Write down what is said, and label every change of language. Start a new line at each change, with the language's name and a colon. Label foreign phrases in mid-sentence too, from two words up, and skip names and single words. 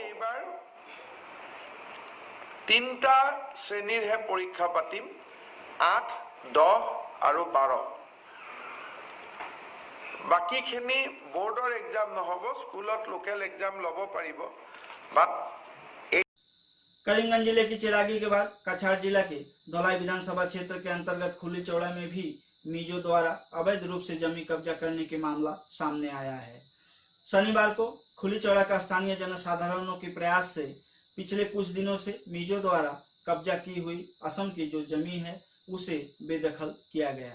Assamese: এইবাৰ 3টা শ্ৰেণীৰহে পৰীক্ষা পাতিম, 8, 10 আৰু 12। বাকীখিনি বোৰ্ডৰ এক্সাম নহ'ব, স্কুলত
English: local exam
Assamese: ল'ব পাৰিব। বাট
Hindi: करीमगंज जिले की चिरागी के बाद कछार जिला के धौलाई विधानसभा क्षेत्र के अंतर्गत खुली चौड़ा में भी मिजो द्वारा अवैध रूप से जमीन कब्जा करने के मामला सामने आया है। शनिवार को खुली चौड़ा का स्थानीय जनसाधारणों के प्रयास से पिछले कुछ दिनों से मिजो द्वारा कब्जा की हुई असम की जो जमीन है उसे बेदखल किया गया।